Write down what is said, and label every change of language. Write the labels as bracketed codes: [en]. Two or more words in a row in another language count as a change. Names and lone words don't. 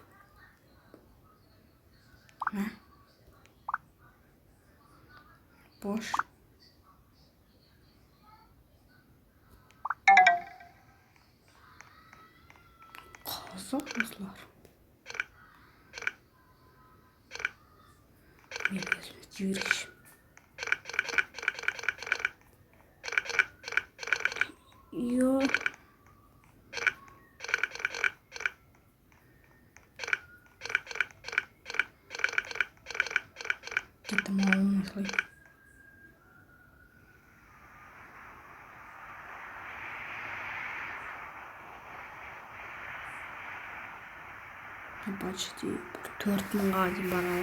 [kk] Бош. Қызық осылар. Мен өзім жіберейші. Йо. [ru] Это мало мыслей. [kk] Почти 4.000-ға дейін барады.